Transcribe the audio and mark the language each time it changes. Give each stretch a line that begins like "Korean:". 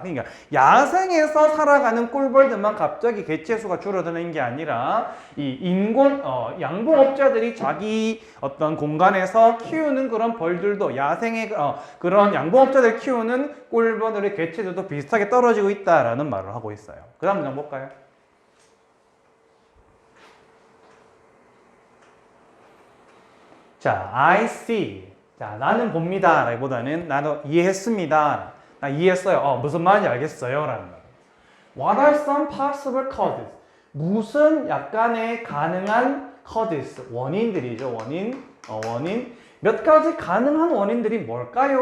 Korean: 그러니까 야생에서 살아가는 꿀벌들만 갑자기 개체수가 줄어드는 게 아니라 이 양봉업자들이 자기 어떤 공간에서 키우는 그런 벌들도 야생의 그런 양봉업자들 키우는 꿀벌들의 개체들도 비슷하게 떨어지고 있다라는 말을 하고 있어요. 그 다음 문장 볼까요? 자,
English: I see.
Korean: 자, 나는 봅니다. 라기보다는 나도 이해했습니다. 나 이해했어요. 무슨 말인지 알겠어요. 라는 말.
English: What are some possible causes?
Korean: 무슨 약간의 가능한 causes? 원인들이죠. 원인. 몇 가지 가능한 원인들이 뭘까요?